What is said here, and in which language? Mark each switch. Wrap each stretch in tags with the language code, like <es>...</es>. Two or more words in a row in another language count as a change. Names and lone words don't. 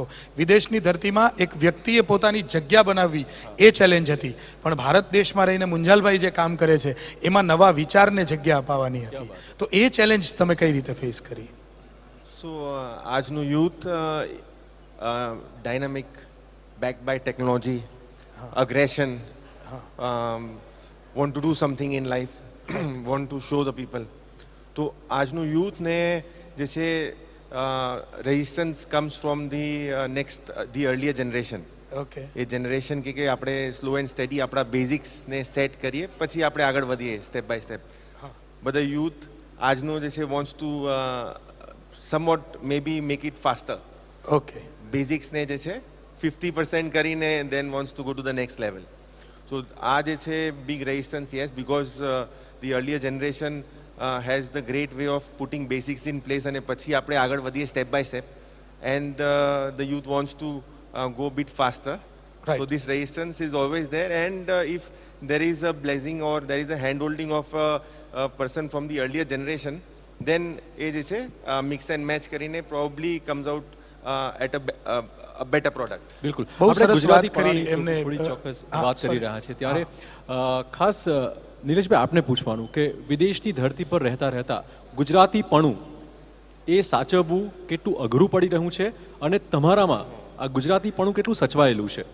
<gu>વિદેશની ધરતીમાં એક વ્યક્તિએ પોતાની જગ્યા બનાવવી એ ચેલેન્જ હતી, પણ ભારત દેશમાં રહીને મુંજાલભાઈ જે કામ કરે છે એમાં નવા વિચારને જગ્યા અપાવવાની હતી. તો એ ચેલેન્જ તમે કઈ રીતે ફેસ કરી?</gu> <en>સો આજનું youth dynamic, backed by technology, aggression, want to do something in life, want to show the people.</en> <gu>તો આજનું યુથને જે છે</gu> <en>resistance comes from the earlier generation. ઓકે,</en> <gu>એ જનરેશન કે આપણે</gu> <en>slow and steady</en> <gu>આપણા બેઝિક્સને સેટ કરીએ પછી આપણે આગળ વધીએ</gu> <en>step by step.</en> <gu>બધા યુથ આજનું જે છે</gu> <en>wants to somewhat maybe make it faster. Okay. Basics</en> <gu>ને જે છે 50% કરીને</gu> <en>then wants to go to the next level. So</en> <gu>આ જે છે</gu> <en>big resistance, yes, because the earlier generation has the great way of putting basics in place and</en> <gu>પછી આપણે આગળ વધીએ</gu> <en>step by step, and the youth wants to go a bit faster. Right. So this resistance is always there, and if there is a blessing or there is a hand holding of a person from the earlier generation, then</en> <gu>એ જે છે</gu> <en>mix and match</en> <gu>કરીને</gu> <en>probably comes out at a better product.</en> <gu>બિલકુલ, બહુ સરસ વાત કરી કરી એમને. થોડી ચોક્કસ વાત કરી રહ્યા છે ત્યારે ખાસ નિલેશભાઈ આપને પૂછવાનું કે વિદેશની ધરતી પર રહેતા રહેતા ગુજરાતીપણું એ સાચવવું કેટલું અઘરું પડી રહ્યું છે અને તમારામાં આ ગુજરાતીપણું કેટલું સચવાયેલું છે?</gu>